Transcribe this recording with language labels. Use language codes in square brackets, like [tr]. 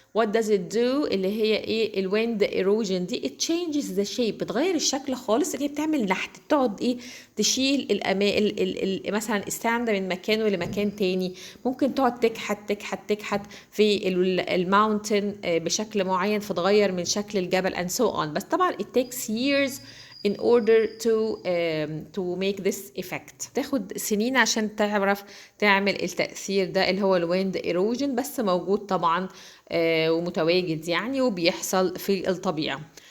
[en] what does it do؟ [ar] اللي هي ايه الويند ايروجن دي؟ [en] it changes the shape، [ar] بتغير الشكل خالص، اللي هي بتعمل نحت، تقعد ايه تشيل مثلا الساند من مكانه لمكان تاني، ممكن تقعد تكحت في الماونتن بشكل معين فتغير من شكل الجبل [en] and so on. [ar] بس طبعا [en] it takes years in order to make this effect. [ar] تاخد سنين عشان تعرف تعمل التأثير ده اللي هو الويند ايروجن، بس موجود طبعا ومتواجد يعني، وبيحصل في الطبيعة.